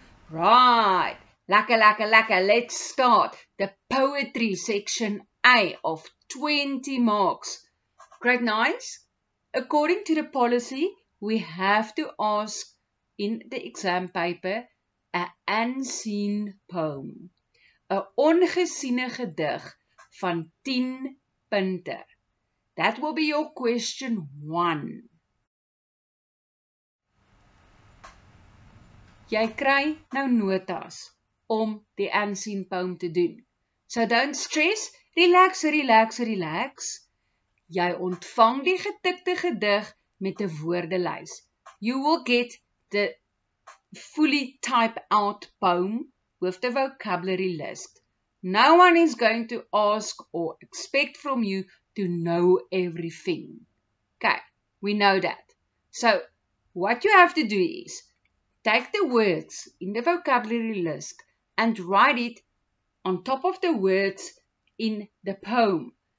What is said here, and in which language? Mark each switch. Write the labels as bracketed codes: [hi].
[en] Right, lekker, lekker, lekker. Let's start the poetry section A of 20 marks. Grade 9s, according to the policy, we have to ask in the exam paper an unseen poem. [af] 'n ongesiene gedig van 10 punte. [en] That will be your question 1. [af] Jy kry nou notas om die [en] unseen poem [af] te doen. [en] So don't stress, relax, relax, relax. [af] Jy ontvang die getikte gedig met 'n woordelys. [en] You will get the fully typed out poem with the vocabulary list. No one is going to ask or expect from you to know everything. Okay, we know that. So what you have to do is take the words in the vocabulary list and write it on top of the words in the poem.